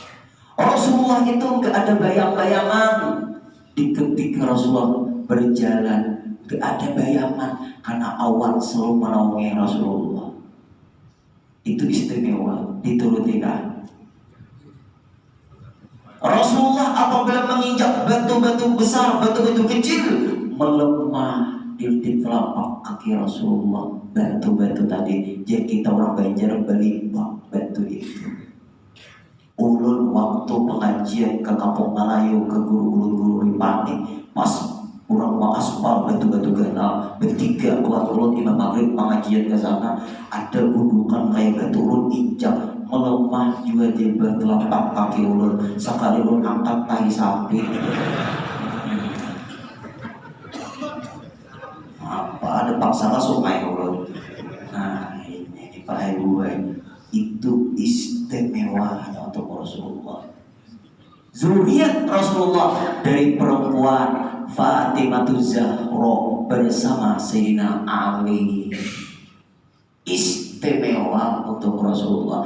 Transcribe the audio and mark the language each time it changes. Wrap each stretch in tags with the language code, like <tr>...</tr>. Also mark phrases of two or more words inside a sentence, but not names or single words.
<id>Rasulullah itu gak ada bayang-bayangan. Di ketika Rasulullah berjalan gak ada bayangan, karena awan selalu menaungi Rasulullah. Itu istimewa, dituruti kan? Rasulullah apabila menginjak batu-batu besar, batu-batu kecil, melemah di telapak kaki Rasulullah. Batu-batu tadi, jadi kita orang Banjar belimbang batu itu. Ulun waktu pengajian ke Kampung Melayu, ke guru-guru Ripani, pas orang mau aspal batu-batu ganal, bertiga kuat ulun Imam Maghrib pengajian ke sana, ada gundukan kayak batu ulun injak, melemah juga di telapak kaki ulun. Sekali ulun angkat tahi sapi. Apa ada paksa ke sungai ulun. Nah ini Pak Ibu, itu istimewanya untuk Rasulullah. Zuriat Rasulullah dari perempuan Fatimah Zahra bersama Sayyidina Ali. Istimewa untuk Rasulullah.</id>